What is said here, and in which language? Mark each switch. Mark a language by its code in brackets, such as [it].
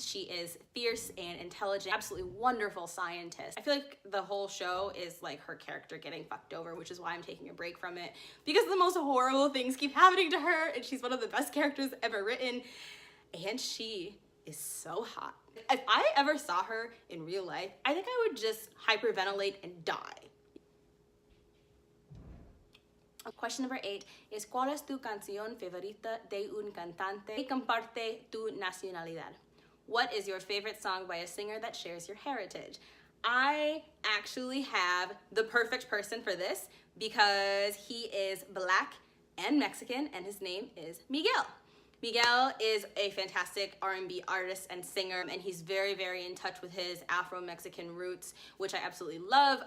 [en] She is fierce and intelligent, absolutely wonderful scientist. I feel like the whole show is like her character getting fucked over, which is why I'm taking a break from it, because the most horrible things keep happening to her, and she's one of the best characters ever written, and she is so hot. If I ever saw her in real life, I think I would just hyperventilate and die. Question number 8 is [es] ¿Cuál es tu canción favorita de un cantante que comparte tu nacionalidad? [en] What is your favorite song by a singer that shares your heritage? I actually have the perfect person for this because he is Black and Mexican, and his name is Miguel. Miguel is a fantastic R&B artist and singer, and he's very, very in touch with his Afro-Mexican roots, which I absolutely love.